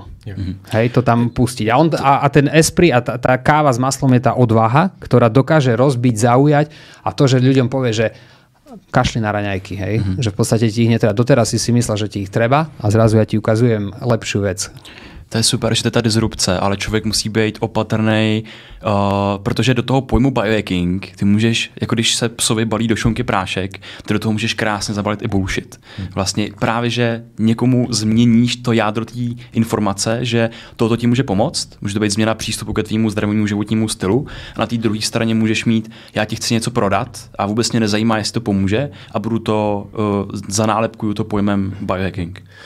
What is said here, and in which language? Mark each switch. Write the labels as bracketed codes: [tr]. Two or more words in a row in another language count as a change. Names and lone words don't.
[sk] Hej, to tam pustiť. A ten esprit a tá káva s maslom je tá odvaha, ktorá dokáže rozbiť, zaujať a to, že ľuďom povie, že kašli na raňajky, hej? Že v podstate ti ich netreba. Doteraz si myslel, že ti ich treba a zrazu ja ti ukazujem lepšiu vec. [cs] To je super, že to je ta disrupce, ale člověk musí být opatrný, protože do toho pojmu biohacking ty můžeš, jako když se psovi balí do šunky prášek, ty do toho můžeš krásně zabalit i bullshit. Vlastně právě, že někomu změníš to jádro té informace, že toto ti může pomoct, může to být změna přístupu ke tvému zdravému životnímu stylu a na té druhé straně můžeš mít, já ti chci něco prodat a vůbec mě nezajímá, jestli to pomůže a budu to, zanálepkuju to pojmem biohacking.